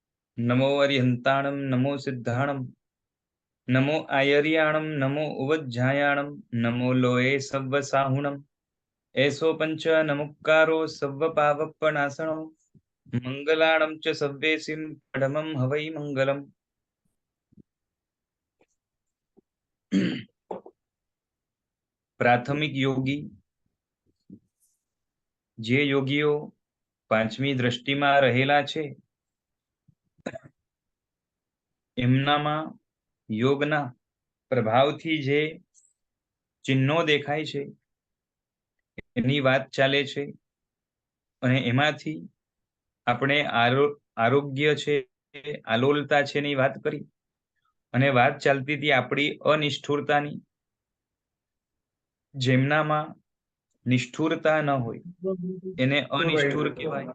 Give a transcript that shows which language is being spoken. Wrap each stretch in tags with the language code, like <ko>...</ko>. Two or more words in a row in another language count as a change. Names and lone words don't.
<pra>नमो अरिहंताणं नमो सिद्धाणं नमो आयर्याणं नमो उवज्झायाणं नमो लोये सव्वसाहुणं ऐसो पंच नमुक्कारो सव्वपावप्पनाशनो मंगलाणं च सव्वेसिं परमं हवै मंगलम्।</pra> <gu>પ્રાથમિક યોગી જે યોગીઓ પાંચમી દ્રષ્ટિમાં રહેલા છે એમનામાં યોગના પ્રભાવથી જે ચિહ્નો દેખાય છે એની વાત ચાલે છે અને એમાંથી આપણે આરોગ્ય છે આલોલતા છે ની વાત કરી અને વાત ચાલતી હતી આપણી અનિષ્ઠુરતાની જેમનામાં નિષ્ઠુરતા ન હોય એને અનિષ્ઠુર કહેવાય।</gu>